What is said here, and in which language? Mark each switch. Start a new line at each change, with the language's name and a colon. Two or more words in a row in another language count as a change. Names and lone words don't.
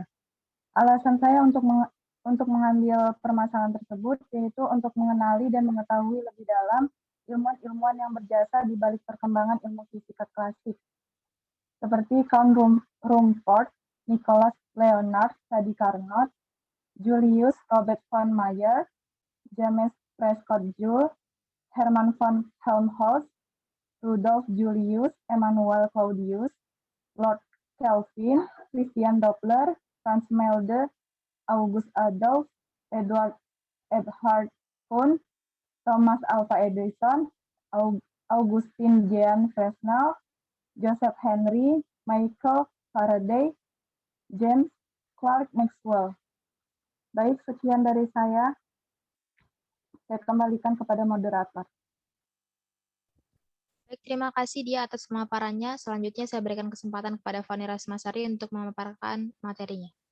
Indonesian: Alasan saya untuk mengambil permasalahan tersebut yaitu untuk mengenali dan mengetahui lebih dalam ilmuwan-ilmuwan yang berjasa di balik perkembangan ilmu fisika klasik, seperti Count Rumford, Nicholas Leonard Sadi Carnot, Julius Robert von Mayer, James Prescott Joule, Hermann von Helmholtz, Rudolf Julius Emmanuel Claudius, Lord Kelvin, Christian Doppler, Franz Melde, August Adolf, Edward Eberhard Kuhn, Thomas Alva Edison, Augustin Jean Fresnel, Joseph Henry, Michael Faraday, James Clerk Maxwell. Baik, sekian dari saya. Saya kembalikan kepada moderator. Baik, terima kasih Dia atas pemaparannya. Selanjutnya saya berikan kesempatan kepada Fani Rasmasari untuk memaparkan materinya.